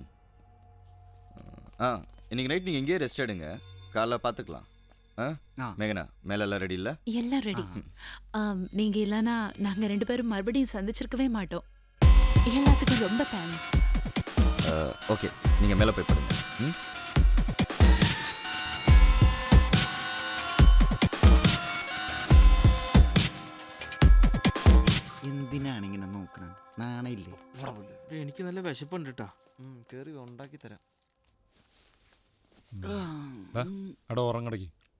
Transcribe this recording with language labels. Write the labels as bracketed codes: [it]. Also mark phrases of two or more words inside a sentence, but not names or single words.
[ta] இன்னைக்கு நைட் நீங்கள் இங்கேயே ரெஸ்ட் எடுங்க, காலைல பார்த்துக்கலாம். மேகனா மேலே எல்லாம் ரெடி இல்லை? எல்லாம் ரெடி. நீங்க இல்லைன்னா நாங்க 2 பேரும் மறுபடியும் சந்திச்சிருக்கவே மாட்டோம். எல்லாத்துக்கும் ரொம்ப தேங்க்ஸ். ஓகே, நீங்கள் மேலே போய் படுங்க. ம். [ml] എന്തിനാണ് ഇങ്ങനെ നോക്കണത്? നാണയില്ലേ? എനിക്ക് നല്ല വിശപ്പുണ്ട് കേട്ടാ. കേറി ഉണ്ടാക്കി തരാം. അവിടെ ഉറങ്ങടക്കി.